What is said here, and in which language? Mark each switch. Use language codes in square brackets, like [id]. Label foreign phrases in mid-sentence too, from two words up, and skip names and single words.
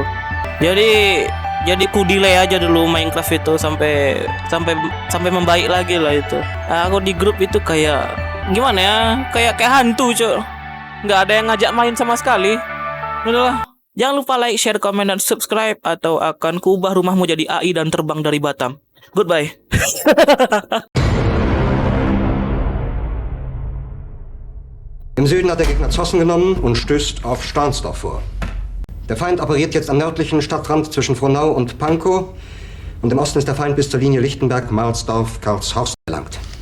[id] Jadi ku delay aja dulu Minecraft itu sampai membaik lagi lah itu. Aku di grup itu kayak gimana ya? Kayak hantu, Cuk. Nggak ada yang ngajak main sama sekali. Udahlah. Jangan lupa like, share, komen, dan subscribe atau akan kuubah rumahmu jadi AI dan terbang dari Batam. Goodbye. [de] Im Süden hat der Gegner Zossen genommen und stößt auf Stahnsdorf vor. Der Feind operiert jetzt am nördlichen Stadtrand zwischen Frohnau und Pankow und im Osten ist der Feind bis zur Linie Lichtenberg, Marsdorf, gelangt.